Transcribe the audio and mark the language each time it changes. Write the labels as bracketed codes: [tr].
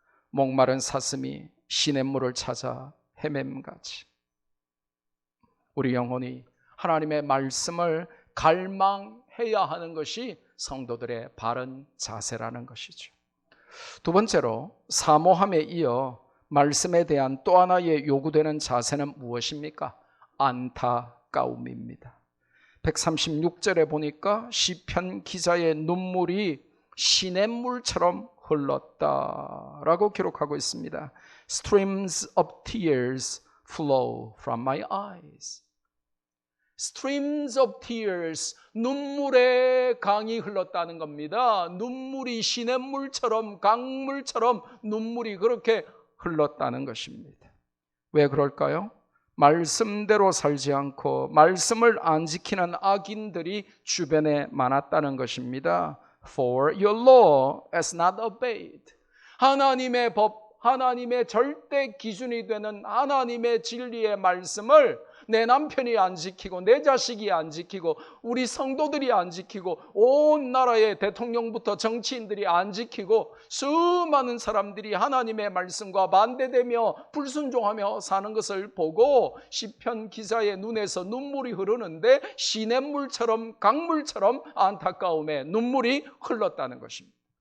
[ko] 목마른 사슴이 시냇물을 찾아 헤맴같이 우리 영혼이 하나님의 말씀을 갈망해야 하는 것이 성도들의 바른 자세라는 것이죠. 두 번째로 사모함에 이어 말씀에 대한 또 하나의 요구되는 자세는 무엇입니까? 안타까움입니다. 136절에 보니까 시편 기자의 눈물이 시냇물처럼 흘렀다라고 기록하고 있습니다. [en] Streams of tears flow from my eyes. Streams of tears, [ko] 눈물의 강이 흘렀다는 겁니다. 눈물이 시냇물처럼, 강물처럼 눈물이 그렇게 흘렀다는 것입니다. 왜 그럴까요? 말씀대로 살지 않고 말씀을 안 지키는 악인들이 주변에 많았다는 것입니다. [en] For your law is not obeyed. [ko] 하나님의 법, 하나님의 절대 기준이 되는 하나님의 진리의 말씀을 내 남편이 안 지키고 내 자식이 안 지키고 우리 성도들이 안 지키고 온 나라의 대통령부터 정치인들이 안 지키고 수많은 사람들이 하나님의 말씀과 반대되며 불순종하며 사는 것을 보고 시편 기자의 눈에서 눈물이 흐르는데 시냇물처럼 강물처럼 안타까움에 눈물이 흘렀다는 것입니다.